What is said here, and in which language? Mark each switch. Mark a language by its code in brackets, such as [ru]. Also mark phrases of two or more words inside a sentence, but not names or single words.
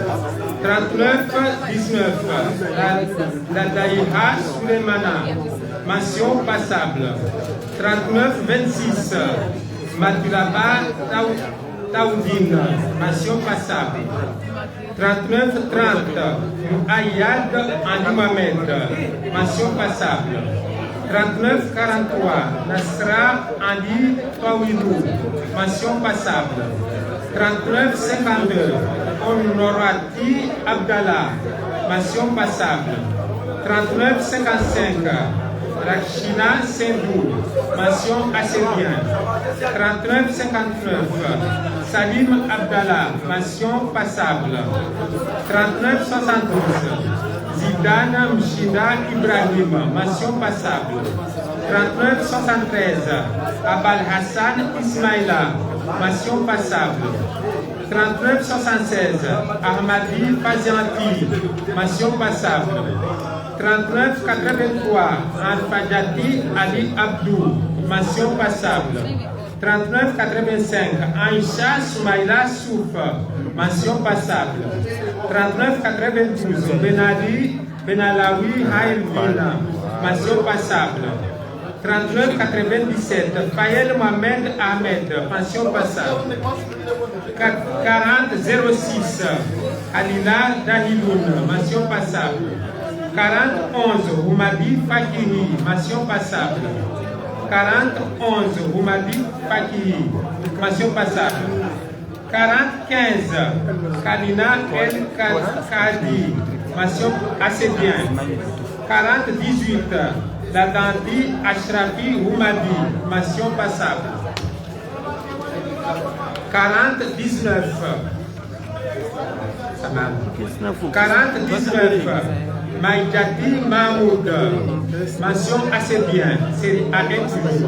[fr] 3919, Dadaïha Souleymana, mention passable. 3926, Matulaba Taoudine, mention passable. 3930, Ayad Andi Mohamed, mention passable. 3943, Nasra Andi Tawilou, mention passable. 3952, Honorati Abdallah, mention passable. 3955, Rakshina Sendou, mention assez bien. 3959, Salim Abdallah, mention passable. 3972, Zidane Mchida Ibrahim, mention passable. 3973, Abal Hassan Ismaïla, mention passable. 3976, Ahmadi Fazianti, mention passable. 3983, Al-Fajati Ali Abdou, mention passable. 3985, Aïcha Soumaïla Souf, mention passable. 3992, Benali Benalawi Haïlvina, mention passable. 39,97, Fayel Mohamed Ahmed, pension passable. 40,06, Halila Dahiloun, mention passable. 40,11, Roumadi Fakiri, mention passable. 40,11, Roumadi Fakiri, mention passable. 40,15, Kalina El Kadi, mention assez bien. 40,18, Ladandi Ashrafi Roumadi, mention passable. 40,19, 40,19, Maïdjati Mahmoud, mention assez bien, série A inclus.